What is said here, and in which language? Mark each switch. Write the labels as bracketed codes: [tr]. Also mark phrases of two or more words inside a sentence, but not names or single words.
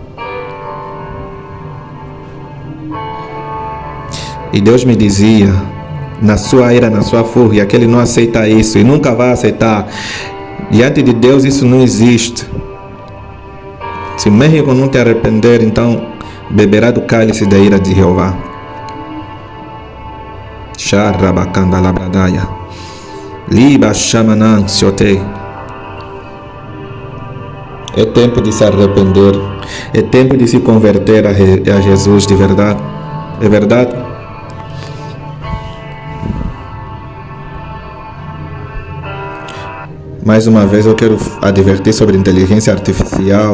[pt] E Deus me dizia, na sua ira, na sua fúria, que Ele não aceita isso e nunca vai aceitar. Diante de Deus isso não existe. Se o México não te arrepender, então beberá do cálice da ira de Jeová. Sharabakanda labradaya. Liba Shamanan Siote. É tempo de se arrepender. É tempo de se converter a Jesus de verdade. É verdade? Mais uma vez eu quero advertir sobre inteligência artificial.